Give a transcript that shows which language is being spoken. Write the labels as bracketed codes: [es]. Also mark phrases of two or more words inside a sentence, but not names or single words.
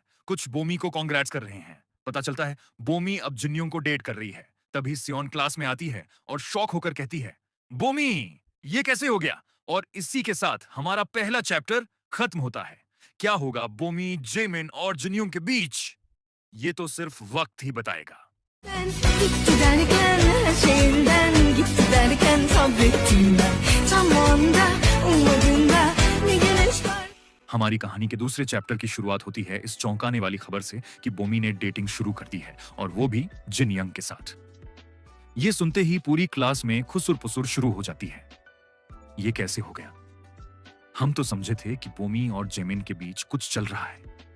[hi] कुछ बोमी को कांग्रेट्स कर रहे हैं। पता चलता है बोमी अब जिन्योंग को डेट कर रही है। तभी सियोन क्लास में आती है और शॉक होकर कहती है, बोमी, ये कैसे हो गया? और इसी के साथ हमारा पहला चैप्टर खत्म होता है। क्या होगा बोमी, जेमिन और जिन्योंग के बीच, ये तो सिर्फ वक्त ही बताएगा। [tr] gitti derken her şeyinden gitti derken sabrettim ben tam o anda ummadığımda ne güneş var. [hi] हमारी कहानी के दूसरे चैप्टर की शुरुआत होती है इस चौंकाने वाली खबर से कि बोमी ने डेटिंग शुरू कर दी है, और वो भी जिनयोंग के साथ। ये सुनते ही पूरी क्लास में खुसुर-पुसुर शुरू हो जाती है। ये कैसे हो गया? हम तो समझे थे कि बोमी और जेमिन के बीच कुछ चल रहा है।